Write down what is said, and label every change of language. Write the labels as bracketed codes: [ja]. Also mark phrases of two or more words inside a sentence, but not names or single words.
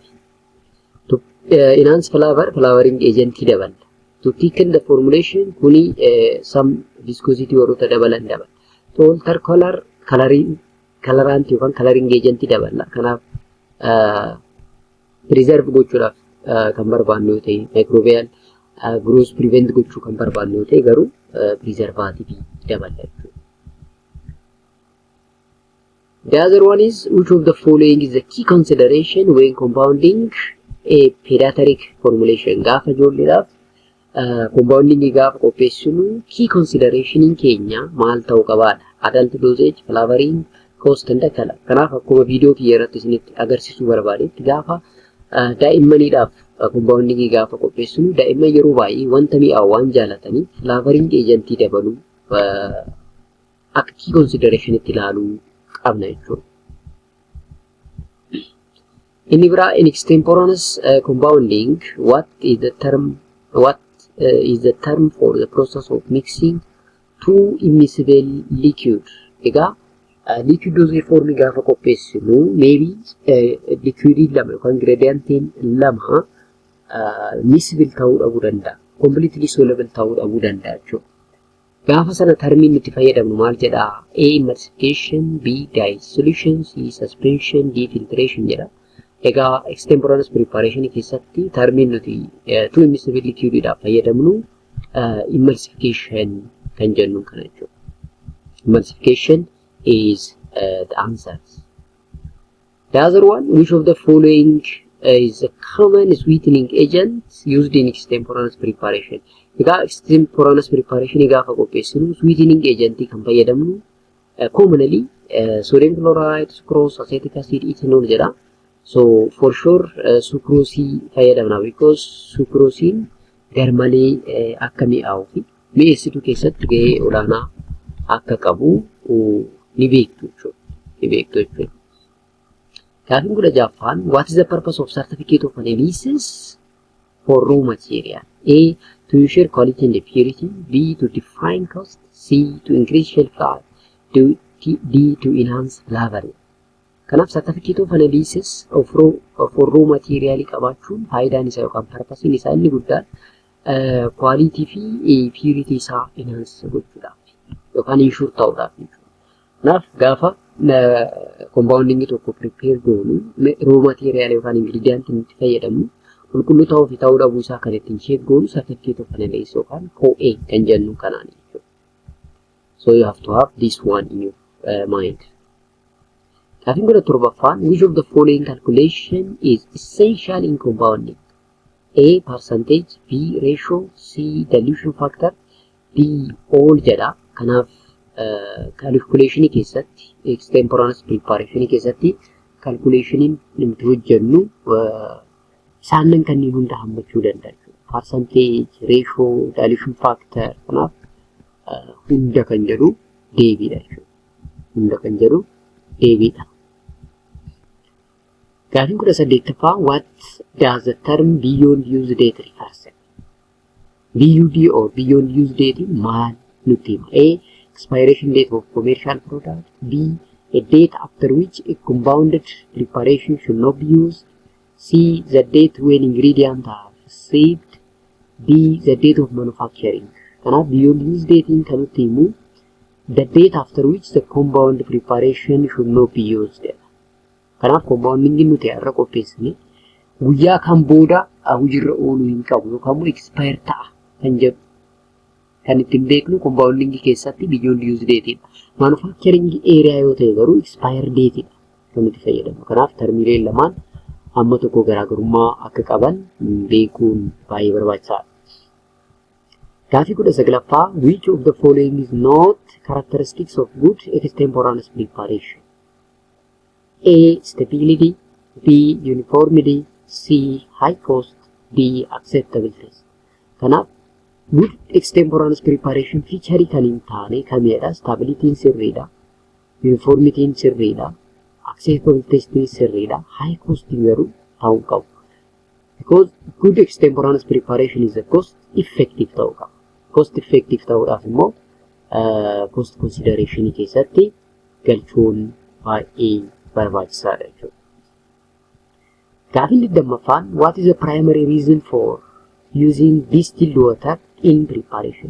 [en] Enhance flavor, flavoring agent dabala. To thicken the formulation, kuni some viscosity [om] warroota dabalan dabala. [en] To alter color, colorant yookaan coloring agent dabala. [om] Kanaaf preserve gochuudhaaf kan barbaannu yoo ta'e, [en] microbial growth prevent [om] gochuu kan barbaannu yoo ta'e garuu preservative dabala jechuudha. [en] The other one is, which of the following is the key consideration when compounding a pediatric formulation? [om] Gaafa ijoolleedhaaf compounding gaafa qopheessinu [en] key consideration [om] keenya maal ta'uu qabaadha? [en] Adult dosage, flavoring, cost and kala. [om] Kanaaf akkuma viidiyoo kiyya irratti isinitti agarsiisuu barbaadetti gaafa daa'immaniidhaaf compounding gaafa qopheessinu daa'imman yeroo baay'ee wanta mi'aawu waan jaalataniif flavoring agentii dabaluu akka [en] key consideration [om] itti ilaaluu qabna jechuudha. Inni biraa [en] in extemporaneous compounding, what is the term for the process of mixing two immiscible liquid? [om] Egaa [en] liquid dosage form [om] gaafa qopheessinu [en] maybe liquid [om] lama yookaan gradientiin lama miscible ta'uu dhabuu danda'a, [en] completely soluble [om] ta'uu dhabuu danda'a jechuudha. Gaafa sana termiin nuti fayyadamnu maal jedha? [en] A emulsification, B dissolution, C suspension, D filtration jedha. [om] Egaa [en] extemporaneous preparation [om] keessatti termiin nuti [en] two immiscible [om] liquididhaaf fayyadamnu emulsification kan jennu kana jechuudha. [en] Emulsification is the answer. The other one, which of the following is a common sweetening agent used in extemporaneous preparation? [om] Egaa [en] extemporaneous preparation [om] gaafa qopheessinu [en] sweetening agent [om] kan fayyadamnu [en] commonly sodium chloride, sucrose, acetic acid, ethanol [om] jedha. [en] So for sure sucrose fayyadamna because sucrose [om] garmalee akka mi'aawu fi mi'eessituu keessatti gahee olaanaa akka qabu ni beektu jechuudha. Gaaffiin 16ffaan, [en] what is the purpose of certificate of analysis for raw material? A, to ensure quality and purity. B, to define cost. C, to increase shelf life. D, to enhance flavoring. [om] Kanaaf [en] certificate of analysis for raw material [om] qabaachuun faayidaan isaa yookaan purpose isaa inni guddaan quality fi purity isaa enhance gochuudhaaf yookaan ensure ta'uudhaaf jechuudha. Kanaaf gaafa compounding tokko prepare goonu [en] raw material [om] yookaan ingredient nuti fayyadamnu qulqulluu ta'uu fi ta'uu dhabuu isaa kan ittiin check goonu [en] certificate of analysis [om] yookaan KOA kan jennu kanaan jechuudha. [en] So you have to have this one in your mind. [om] Gaaffiin 17ffaan, [en] which of the following calculation is essential in compounding? A, percentage, B, ratio, C, dilution factor, D, all jedha. [om] Kanaaf calculation keessatti [en] extemporaneous preparation [om] keessatti calculation nuti hojjennu isaanan kanneen hunda hammachuu danda'a. [en] Percentage, ratio, dilution factor, [om] kanaaf hunda kan jedhu deebiidha jechuudha. Hunda kan jedhu deebiidha. Gaaffiin 18ffaa, [en] what does the term beyond use date refers to? BUD or beyond use date [om] maal nutti hima? [en] A, expiration date of commercial product. B, a date after which a compounded preparation should not be used. C, the date when ingredients are saved. D, the date of manufacturing. [om] Kanaaf [en] beyond use dating [om] kan nutti himu [en] the date after which the compound preparation should not be used. [om] Kanaaf compounding nuti irra qopheessine guyyaa kan booda hojiirra ooluu hin qabu yookaan immoo expire ta'a kan jedhu kan ittiin beeknu compounding keessatti [en] beyond use date. Manufacturing area [om] yoo ta'e garuu [en] expire date [om] kan nuti fayyadamnu. Kanaaf termiileen lamaan amma tokko garaagarummaa akka qaban beekuun baay'ee barbaachisaadha. Gaaffii 19ffaa, [en] which of the following is not characteristics of good extemporaneous preparation? A, stability. B, uniformity. C, high cost. D, acceptable taste. [om] Kanaaf [en] good extemporaneous preparation feature [om] kan hin taane kamidha? Stability sirriidha, uniformity sirriidha, [en] acceptable taste [om] sirriidha, [en] high cost [om] garuu ta'uu qabu. [en] Because good extemporaneous preparation is a cost effective [om] ta'uu qaba. [en] Cost effective [om] ta'uudhaaf immoo [en] cost consideration [om] keessatti galchuun baay'ee barbaachisaadha jechuudha. Gaaffiin 20ffaan, [en] what is the primary reason for using distilled water in preparation?